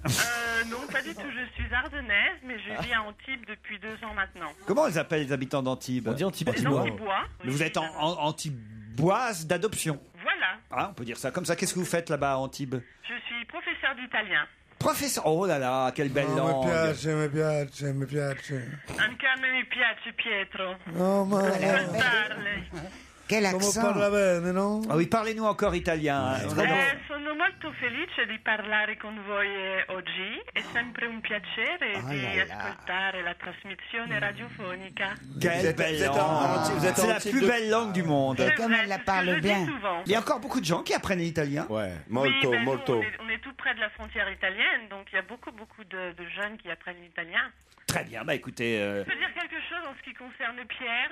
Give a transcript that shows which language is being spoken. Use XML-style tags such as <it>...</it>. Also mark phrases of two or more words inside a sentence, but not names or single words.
<fr>Non, pas du tout, je suis ardennaise, mais je vis à Antibes depuis 2 ans maintenant. Comment ils appellent les habitants d'Antibes? On dit Antibes. Antibois. Mais vous êtes antiboise d'adoption. Voilà. Ah, on peut dire ça comme ça. Qu'est-ce que vous faites là-bas à Antibes? Je suis professeur d'italien. Professeur. Oh là là, quelle belle langue.</fr> <it>Mi piace. Anche a me mi piace Pietro. Oh, ma...</it> <fr>Quel accent!</fr> <it>bene, no?</it> <fr>Ah oui, parlez-nous encore italien.</fr> <it>Sono molto felice di parlare con voi oggi. È sempre un piacere di ascoltare la trasmissione radiofonica.</it> <fr>Quelle belle langue! C'est la plus belle langue du monde. Et comme elle la parle bien. Il y a encore beaucoup de gens qui apprennent l'italien. Ouais.</fr> <it>Molto,</it> <fr>oui,</fr> <it>molto.</it> <fr>On est tout près de la frontière italienne, donc il y a beaucoup de jeunes qui apprennent l'italien. Très bien, bah écoutez... Je peux dire quelque chose en ce qui concerne Pierre.</fr>